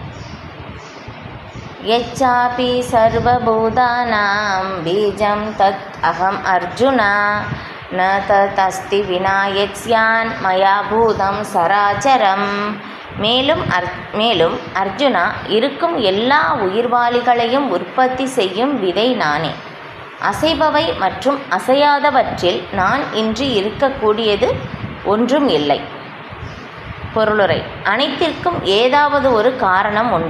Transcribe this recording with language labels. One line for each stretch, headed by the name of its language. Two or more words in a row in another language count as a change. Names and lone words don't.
Sanskrit: यच्चापि सर्वभूतानां बीजं तत् अहम् अर्जुन न तत् अस्ति विना यत्स्यान् मया भूतं चराचरम्.
Tamil: மேலும் அர்ஜுனா, இருக்கும் எல்லா உயிர்வாளிகளையும் உற்பத்தி செய்யும் விதை நானே. அசைபவை மற்றும் அசையாதவற்றில் நான் இன்றி இருக்கக்கூடியது ஒன்றும் இல்லை. பொருளுரை: அனைத்திற்கும் ஏதாவது ஒரு காரணம் உண்டு.